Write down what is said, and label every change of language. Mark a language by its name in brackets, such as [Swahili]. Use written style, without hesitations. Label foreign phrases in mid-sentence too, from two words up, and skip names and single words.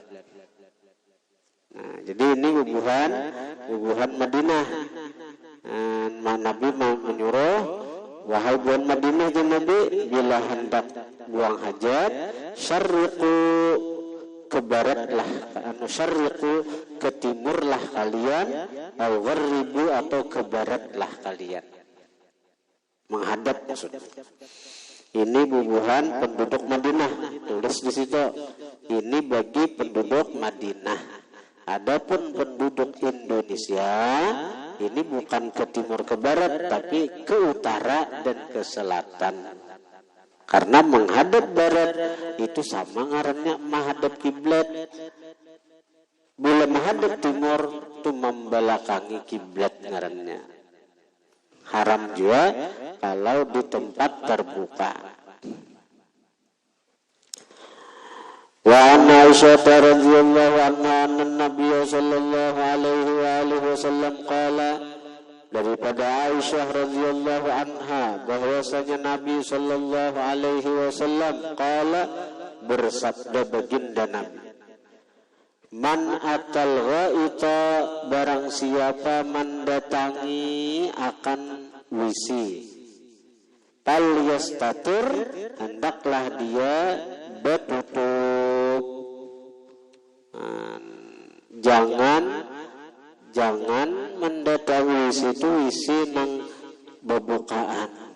[Banjar] Nah, jadi ini bubuhan Madinah. [Indonesian] Nabi menyuruh, wahai buan Madinah [Arabic] يا نبي, [Indonesian] bila hendak buang hajat, syarriqu, ke baratlah, syarriqu, ke timurlah kalian, [Arabic] أو غربوا, [Indonesian] atau ke baratlah kalian. Menghadap maksudnya. [Banjar] Ini bubuhan penduduk Madinah. [Indonesian] Tulis di situ. Ini bagi penduduk Madinah. Adapun penduduk Indonesia ini bukan ke timur ke barat, tapi ke utara dan ke selatan. [Banjar] Karena menghadap barat itu sama ngarannya menghadap kiblat. Bila menghadap timur itu membelakangi kiblat ngarannya. [Indonesian] Haram juga kalau di tempat terbuka. [Arabic] وأن عائشة رضي الله عنها أن النبي صلى الله عليه وسلم قال, [Indonesian] daripada Aisyah [Arabic] رضي الله عنها [Indonesian] bahwasanya Nabi [Arabic] صلى الله عليه وسلم قال, [Indonesian] bersabda baginda Nabi, [Arabic] من أتى الغائط, [Indonesian] barang siapa mendatangi akan wisi, [Arabic] فليستتر, [Indonesian] hendaklah dia bertutup. [Banjar] Jangan mendatangi wisi itu wisi nang bebukaan.